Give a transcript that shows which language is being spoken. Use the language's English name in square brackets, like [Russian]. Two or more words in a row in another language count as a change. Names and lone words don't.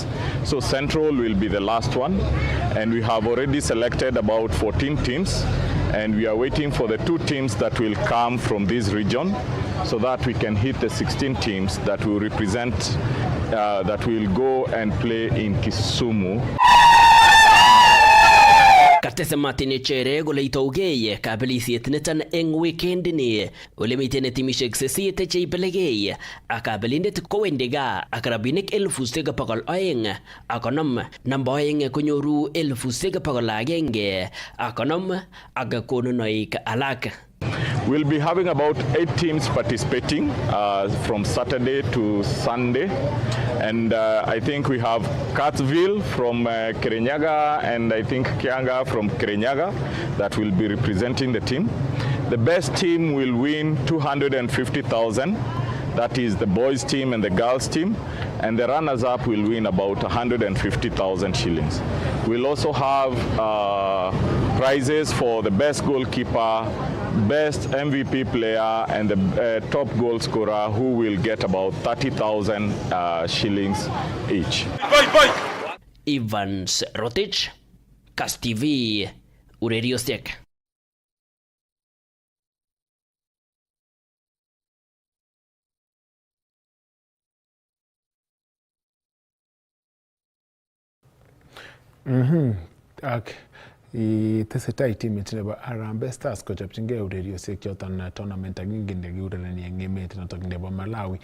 [English] So Central will be the last one, and we have already selected about 14 teams, and we are waiting for the 2 teams that will come from this region so that we can hit the 16 teams that will represent that will go and play in Kisumu. [Kalenjin] Katese Martin Chere gole itougei kabilisiet niton eng weekend ni ole miten timishek 8 cheipelegei akabelindet kowendiga ak rabinik 1200 akonom namba 2 konyoru 1100 akonom ak konunoik alak. [English] We'll be having about 8 teams participating from Saturday to Sunday, and I think we have Katsville from Kirinyaga and I think Kianga from Kirinyaga that will be representing the team. The best team will win 250,000. That is the boys team and the girls team, and the runners-up will win about 150,000 shillings. We'll also have prizes for the best goalkeeper, best MVP player, and the top goal scorer, who will get about 30,000 shillings each. Evans Rotich, Kass Tv, Uredio Stek. [Kalenjin] Tesetai timit nebo Harambee Stars kochopchingei ureriosiek choton tournament agenge nekiurereni eng emet notok nebo Malawi.